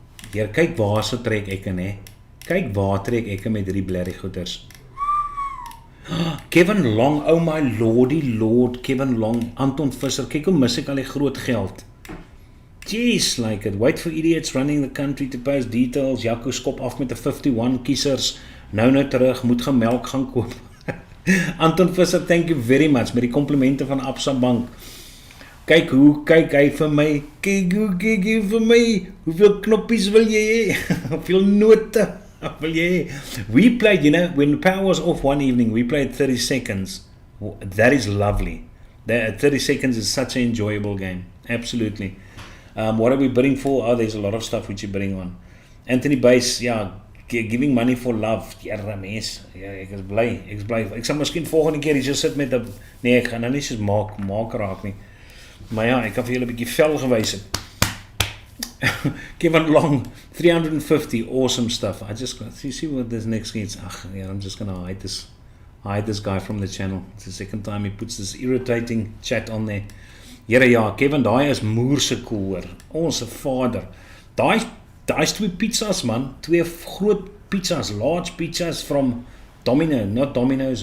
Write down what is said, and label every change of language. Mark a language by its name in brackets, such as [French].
[Afrikaans] Hier, kyk waar so trek ek in, hè. Kyk waar trek ek in met hierdie blerrie goeders. Kevin Long, [English] oh my lordy lord, [Afrikaans] Kevin Long, Anton Visser, kyk hoe mis ek al die groot geld. [English] Jeez, like it. Wait for idiots running the country to post details. [Afrikaans] Jaco skop af met die 51 kiesers. Nou terug, moet gaan melk gaan koop. [English] Anton Visser, thank you very much [Afrikaans] met die komplimente van [English] Absa Bank. [Afrikaans] Kyk hoe kyk hy vir my. Kyk hoe kyk hy vir my. Hoeveel knoppies wil jy hê? Hoeveel note wil jy hê? [English] We played, you know, when the power was off one evening, we played 30 seconds. That is lovely. 30 seconds is such an enjoyable game. Absolutely. What are we bidding for? Oh, there's a lot of stuff which you're bidding on. Anthony Bass, yeah, giving money for love. [Afrikaans] Ja, mens. Ja, ek is bly. Ek sal miskien volgende keer hier sit met 'n nee, ek gaan nou nie soos maak raak nie. Maar ja, ek kan vir julle 'n bietjie vel gewys het. [English] Kevin Long, 350, awesome stuff. I just got, see what this next is. Yeah, I'm just gonna hide this guy from the channel. It's the second time he puts this irritating chat on there. [Afrikaans] Here ja, Kevin, daai is moerse cool hoor. Ons vader. Daai's twee pizzas man, twee groot pizzas, [English] large pizzas from not [Afrikaans] Domino's.